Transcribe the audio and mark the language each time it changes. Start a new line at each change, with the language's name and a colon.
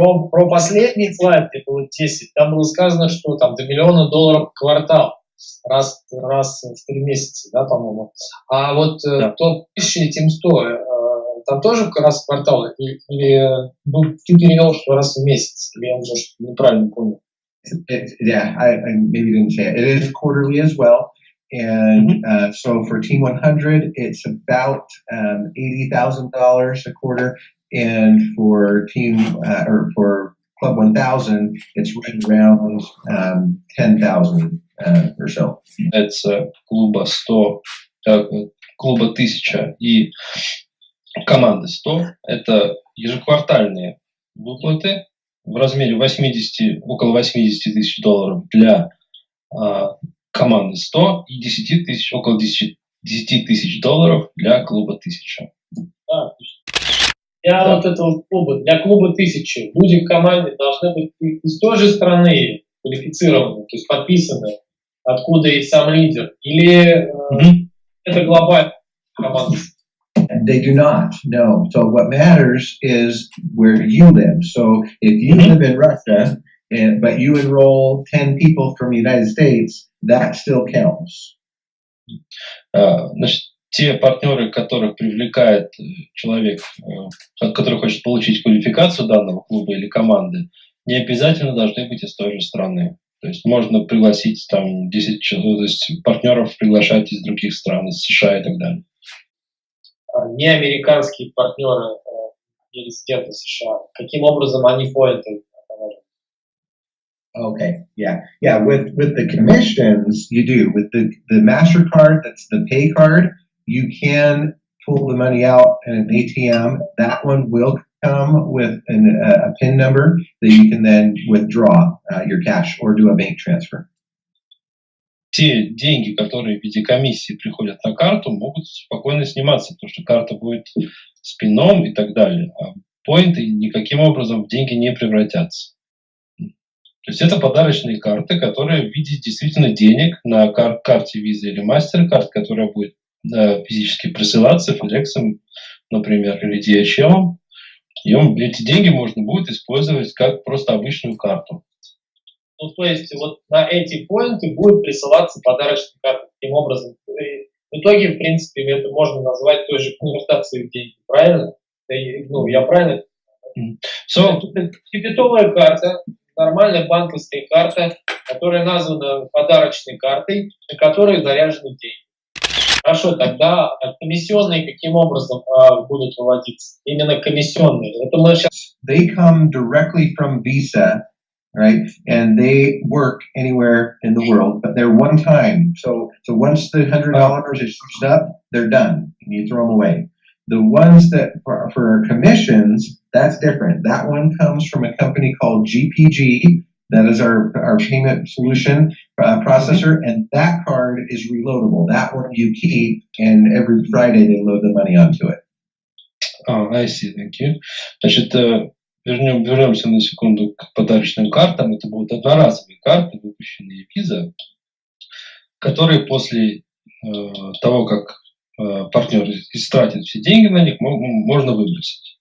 Russian: про последний слайд, где было 10, там было сказано, что там до $1 миллиона в квартал, раз в 3 месяца, да, по-моему. А вот топ 1000 и Team 100, там тоже раз в квартал, или ты перевел, что раз в месяц, или я уже неправильно понял?
English: Yeah, I maybe didn't say it. It is quarterly as well. And so for Team 100, it's about $80,000 a quarter. And for or for Club 1000, it's right around 10,000 or so.
Russian: Это клуба 100, клуба 1000 и команды 100. Это ежеквартальные выплаты в размере около 80 тысяч долларов для команды 100 и около 10 тысяч долларов для клуба 1000. Для вот этого клуба, для клуба 1000 люди в команде должны быть из той же страны квалифицированы, то есть подписаны, откуда и сам лидер, или это глобальная команда?
English: They do not, no. So what matters is where you live. So if you live in Russia, but you enroll 10 people from the United States, that still counts.
Russian: Значит, те партнеры, которых привлекает человек, который хочет получить квалификацию данного клуба или команды, не обязательно должны быть из той же страны. То есть можно пригласить там 10 человек, то есть партнеров приглашать из других стран, из США и так далее. Не американские партнеры и резиденты США, каким образом они входят?
English: Okay, yeah. With the commissions, you do. With the MasterCard, that's the pay card, you can pull the money out in an ATM. That one will come with a PIN number that you can then withdraw your cash or do a bank transfer.
Russian: Те деньги, которые в виде комиссии приходят на карту, могут спокойно сниматься, потому что карта будет с пином и так далее. А поинты никаким образом в деньги не превратятся. То есть это подарочные карты, которые в виде действительно денег на карте Visa или мастер кард, которая будет физически присылаться FedEx, например, или DHL. И эти деньги можно будет использовать как просто обычную карту. Ну, то есть вот на эти поинты будет присылаться подарочная карта таким образом. И в итоге, в принципе, это можно назвать той же конвертацией в деньги, правильно? Ну, я правильно? Дебетовая карта, нормальная банковская карта, которая названа подарочной картой, на которой заряжены деньги. Хорошо, тогда комиссионные каким образом будут выводиться? Именно комиссионные. Это мы сейчас...
English: They come directly from Visa, right? And they work anywhere in the world, but they're one time. So once the $100 is used up, they're done, and you throw them away. The ones that for commissions, that's different. That one comes from a company called GPG. That is our payment solution processor, and that card is reloadable. That one you keep, and every Friday they load the money onto it. I see, thank you.
Russian: Значит, вернемся на секунду к подарочным картам. Это будут одноразовые карты, выпущенные Visa, которые после того, как партнер истратит все деньги на них, можно выбросить.